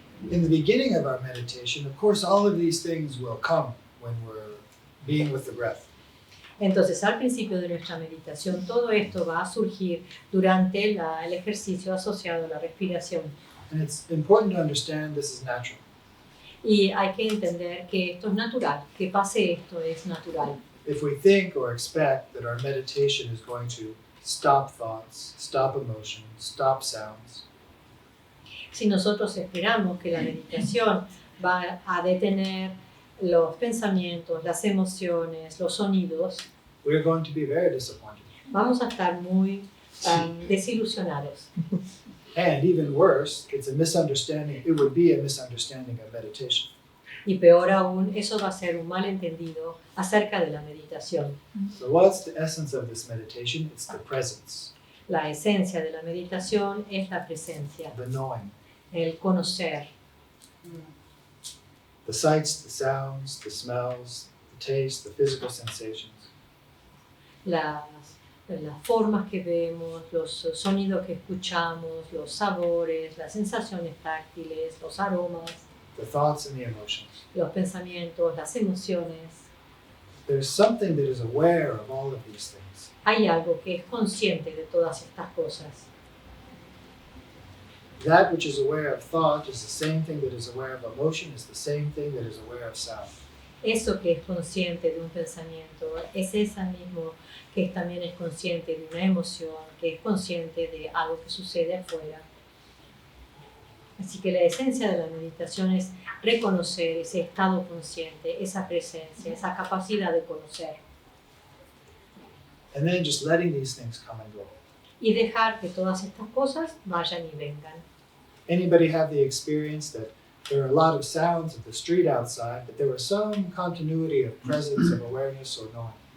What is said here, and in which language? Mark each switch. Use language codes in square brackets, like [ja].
[en] In the beginning of our meditation, of course, all of these things will come when we're being with the breath. [es] Entonces, al principio de nuestra meditación, todo esto va a surgir durante el ejercicio asociado a la respiración. [en] And it's important to understand this is natural. [es] Y hay que entender que esto es natural, que pase esto es natural. [en] If we think or expect that our meditation is going to stop thoughts, stop emotions, stop sounds, [es] Si nosotros esperamos que la meditación va a detener los pensamientos, las emociones, los sonidos, [en] we're going to be very disappointed. [es] vamos a estar muy desilusionados. [en] And even worse, it's a misunderstanding. It would be a misunderstanding of meditation. [es] Y peor aún, eso va a ser un malentendido acerca de la meditación. [en] So what's the essence of this meditation? It's the presence, [es] La esencia de la meditación es la presencia, [en] the knowing, [es] el conocer, [en] the sights, the sounds, the smells, the taste, the physical sensations. [es] las formas que vemos, los sonidos que escuchamos, los sabores, las sensaciones táctiles, los aromas, [en] The thoughts and the emotions. [es] los pensamientos, las emociones. [en] There's something that is aware of all of these things. [es] Hay algo que es consciente de todas estas cosas. [en] That which is aware of thought is the same thing that is aware of emotion, is the same thing that is aware of sound. [es] Eso que es consciente de un pensamiento es esa mismo que también es consciente de una emoción, que es consciente de algo que sucede afuera. Así que la esencia de la meditación es reconocer ese estado consciente, esa presencia, esa capacidad de conocer [en] And then just letting these things come and go. [es] y dejar que todas estas cosas vayan y vengan. [en] Anybody have the experience that there are a lot of sounds of the street outside, but there was some continuity of presence, of awareness, or knowing?